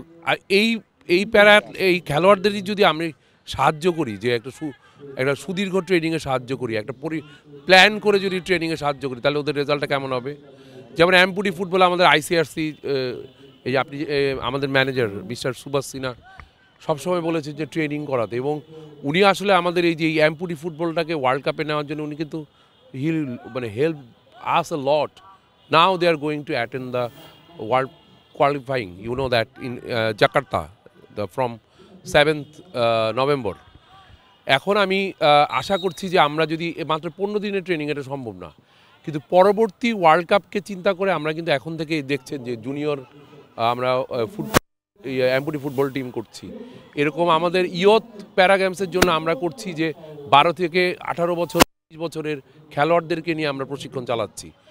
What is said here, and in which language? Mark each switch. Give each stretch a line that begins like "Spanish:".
Bangla: আর এই এই খেলোয়াড়দেরই যদি আমি সাহায্য করি, যে একটা সুদীর্ঘ ট্রেনিংয়ে সাহায্য করি, একটা প্ল্যান করে যদি ট্রেনিংয়ে সাহায্য করি, তাহলে ওদের রেজাল্টটা কেমন হবে। যেমন এমপুটি ফুটবল আমাদের ICRC, এই যে আপনি আমাদের ম্যানেজার মিস্টার সুভাষ সিনহা সবসময় বলেছে যে ট্রেনিং করাতে, এবং উনি আসলে আমাদের এই যে এমপুটি ফুটবলটাকে ওয়ার্ল্ড কাপে নেওয়ার জন্য উনি কিন্তু
English: Help us a lot. Now they are going to attend the world qualifying, you know that in Jakarta from 7th November.
Bangla: এখন আমি আশা করছি যে আমরা যদি মাত্র 15 দিনের ট্রেনিং, এটা সম্ভব না, কিন্তু পরবর্তী ওয়ার্ল্ড কাপকে চিন্তা করে আমরা কিন্তু এখন থেকে দেখছেন যে জুনিয়র আমরা এমপুটি ফুটবল টিম করছি। এরকম আমাদের ইয়থ প্যারা গেমসের জন্য আমরা করছি যে 12 থেকে 18 বছর 20 বছরের খেলোয়াড়দেরকে নিয়ে আমরা প্রশিক্ষণ চালাচ্ছি।